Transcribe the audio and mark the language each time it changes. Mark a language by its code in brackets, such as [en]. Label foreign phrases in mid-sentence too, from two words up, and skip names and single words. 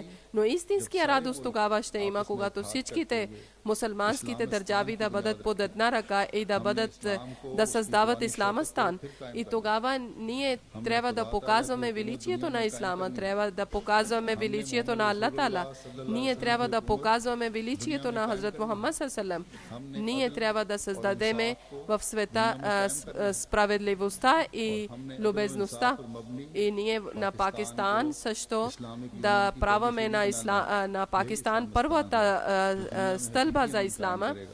[bg] Но истинския радост тогава ще има, когато всичките мусулманските държави да бъдат под една ръка и да създават Исламистан. И тогава ние трябва да показваме величието на Ислама, трябва да показваме величието на [ar] الله تعالى. [bg] Ние трябва да показваме величието на Хазрат Мухаммад [ar] صلى الله عليه وسلم. [bg] Ние трябва да създадеме в света справедливостта и любезността. И ние на Пакистан също да праваме на Пакистан първата стълба за Ислама.